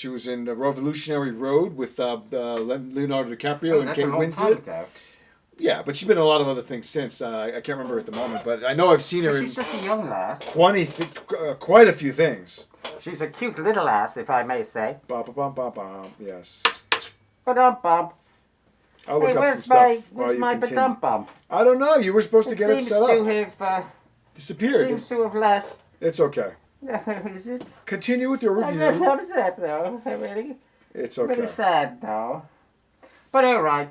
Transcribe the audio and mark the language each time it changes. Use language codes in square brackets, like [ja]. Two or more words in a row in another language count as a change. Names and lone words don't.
[en] She was in Revolutionary Road with Leonardo DiCaprio Oh, and that's Kate a long time Winslet. ago. Yeah, but she's been in a lot of other things since. I can't remember at the moment, but I know I've seen her She's in just a young lass. quite a few things. She's a cute little ass, if I may say. Ba ba ba ba ba. Yes. Ba-dum-bum. I'll look Hey, up where's some stuff while where's you my continue. ba-dum-bum? I don't know. You were supposed to get it Seems set to up. have Disappeared. seems to have lost. It's okay. Is it? Continue with your I'm just review. upset though. It's Really okay. sad now. But all right.